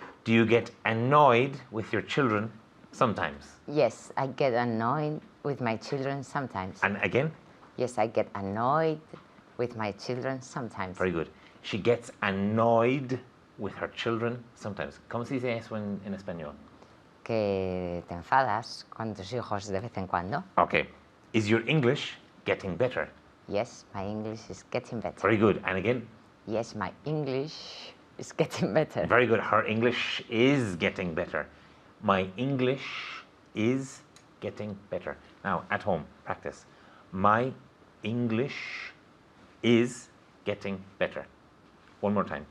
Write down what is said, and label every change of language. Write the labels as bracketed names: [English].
[English] Do you get annoyed with your children sometimes? Yes, I get annoyed with my children sometimes. And again? Yes, I get annoyed with my children sometimes. Very good. She gets annoyed with her children sometimes. [Spanish] ¿Cómo se dice eso en español? Que te enfadas con tus hijos de vez en cuando. [English] Okay. Is your English getting better? Yes, my English is getting better. Very good. And again? Yes, my English is getting better. Very good. Her English is getting better. My English is getting better. Now, at home, practice. My English is getting better. One more time.